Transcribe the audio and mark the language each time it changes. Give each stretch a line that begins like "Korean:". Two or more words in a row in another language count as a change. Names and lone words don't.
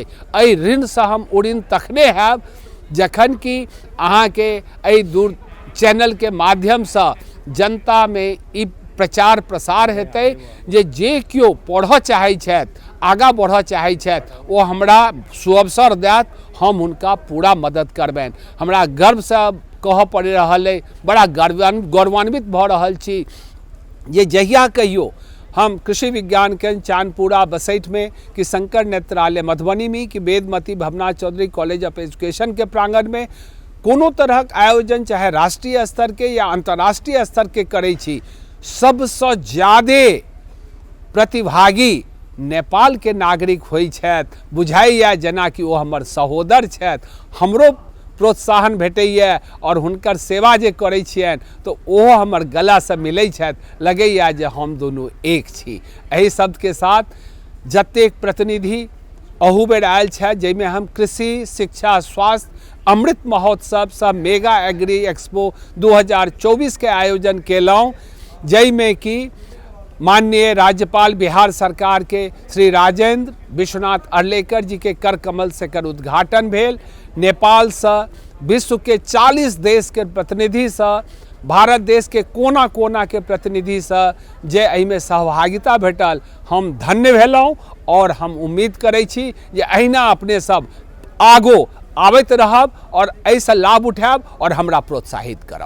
Maithili: एहि ऋण से हम उड़ीन तखने हैब जखन कि अहाँ के एहि दूर चैनल के माध्यम से जनता में ई प्रचार प्रसार हेतै जे केओ पढ़ऽ चाहै छथि, आगाँ बढ़ऽ चाहै छथि, ओ हमरा सुअवसर देत, हम हुनका पूरा मदद करबनि। हमरा गर्व से कहऽ पड़ रहल है, बड़ा गौरवान्वित भऽ रहल छी जे जहिया कहियो हम कृषि विज्ञान केंद्र चांदपुरा बसैठ में, कि शंकर नेत्रालय मधुबनी में, कि वेदमती भवनाथ चौधरी कॉलेज ऑफ एजुकेशन के प्रांगण में कोनो तरहक आयोजन, चाहे राष्ट्रीय स्तर के या अंतर्राष्ट्रीय स्तर के करै छी, सबसँ ज्यादे प्रतिभागी नेपाल के नागरिक होइ छथि। बुझाइए जेना कि ओ हमर सहोदर छथि, हमरो प्रोत्साहन भेटैए और हुनकर सेवा जे करै छियनि तऽ ओहो हमर गला से मिलै छथि, लगैए जे हम दुनू एक छी। एहि शब्द के साथ जतेक प्रतिनिधि अहू बेर आयल छथि, जाहिमे हम कृषि, शिक्षा, स्वास्थ्य अमृत महोत्सव सब मेगा एग्री एक्सपो 2024 के आयोजन केलहुँ, जाहिमे कि माननीय राज्यपाल बिहार सरकार के श्री राजेंद्र विश्वनाथ अर्लेकर जी के कर कमल से कर उद्घाटन भेल। नेपाल से, विश्व के 40 देश के प्रतिनिधि से, भारत देश के कोना कोना के प्रतिनिधि से जे एहिमे सहभागिता भेटल, हम धन्य भेलहुँ और हम उम्मीद करै छी जे अहिना अपने सब आगो आबैत रहब और एहिसँ लाभ उठायब और हमरा प्रोत्साहित करब।